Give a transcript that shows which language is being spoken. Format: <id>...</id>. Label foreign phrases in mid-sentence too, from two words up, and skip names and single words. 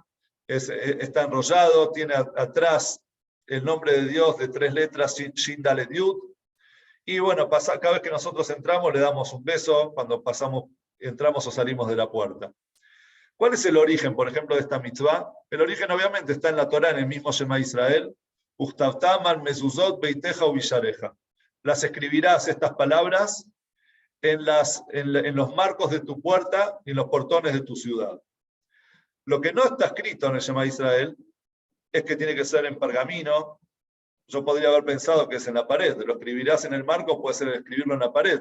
<es>Está enrollado, tiene atrás el nombre de Dios de 3 letras,</es> <he>שין דלת יוד.</he> <es>Y bueno, cada vez que nosotros entramos le damos un beso cuando entramos o salimos de la puerta. ¿Cuál es el origen, por ejemplo, de esta mitzvah? El origen obviamente está en la Torá, en el mismo Shema Israel.</es> <he>וכתבתם על מזוזות ביתך ובשעריך.</he> <es>Las escribirás estas palabras en los marcos de tu puerta y en los portones de tu ciudad. Lo que no está escrito en el Shema Israel es que tiene que ser en pergamino. Yo podría haber pensado que es en la pared. Lo escribirás en el marco, puede ser escribirlo en la pared.</es>